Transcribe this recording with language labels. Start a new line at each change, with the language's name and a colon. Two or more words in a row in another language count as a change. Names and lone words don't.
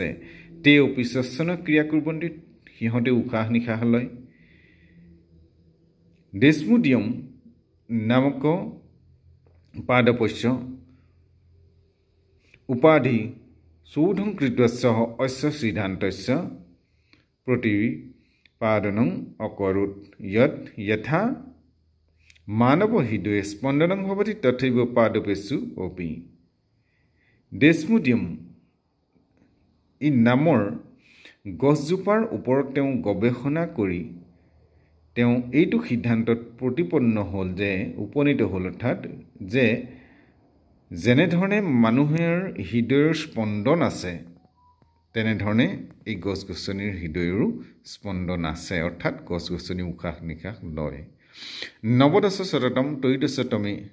Sanskrit: ते अपि श्वसन क्रिया कुर्वन्ति,
Assamese: সিহঁতে উশাহ নিশাহ লয়।
Sanskrit: डेस्मोडियम नामक पादपस्य उपाधि शोधं कृत्वा सह अस्य सिद्धान्तस्य प्रतिपादनं अकरोत् यत् यथा मानवहृदये स्पन्दनं भवति तथैव पादपेषु अपि डेस्मोडियम
Assamese: ই নামৰ গছজোপাৰ ওপৰত তেওঁ গৱেষণা কৰি তেওঁ এইটো সিদ্ধান্তত উপনীত হ'ল অৰ্থাৎ যে যেনেধৰণে মানুহৰ হৃদয়ৰ স্পন্দন আছে তেনেধৰণে এই গছ-গছনিৰ হৃদয়ৰো স্পন্দন আছে অৰ্থাৎ গছ-গছনি উশাহ নিশাহ লয়
Sanskrit: नवदश शततम त्रयोदशतमे